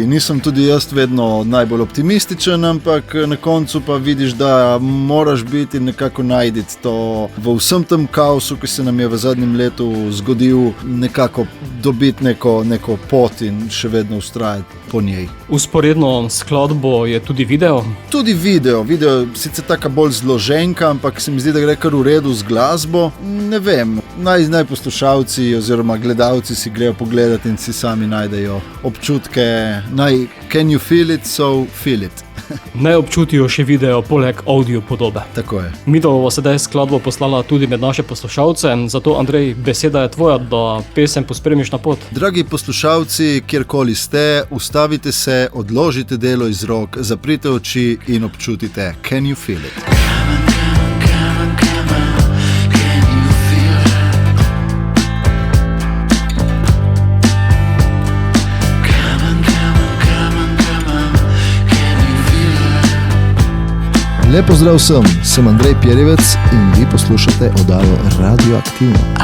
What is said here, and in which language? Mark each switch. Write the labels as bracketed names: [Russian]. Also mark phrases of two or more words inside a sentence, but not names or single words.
[Slovenian] Nisem tudi jaz vedno najbolj optimističen, ampak na koncu pa vidiš, da moraš biti nekako najditi to v vsem tem kaosu, ki se nam je v zadnjem letu zgodil, nekako dobiti neko pot in še vedno vztrajati po njej. Usporedno skladbo je tudi video? Tudi video, sicer taka bolj zloženka, ampak se mi zdi, da gre kar v redu z glasbo. Ne vem, naj poslušalci oziroma gledalci si grejo pogledati in si sami najdejo občutke. [English] Can you feel it, so feel it. [Slovenian] Naj občutijo še video poleg audio podobe. Tako je. Midva bo sedaj skladbo poslala tudi med naše poslušalce, zato Andrej, beseda je tvoja, da pesem pospremiš na pot. Dragi poslušalci, kjerkoli ste, ustavite se, odložite delo iz rok, zaprite oči in občutite [English] Can you feel it? [Slovenian] Lep pozdrav vsem, sem Andrej Pirjevec in vi poslušate oddajo Radioaktivno.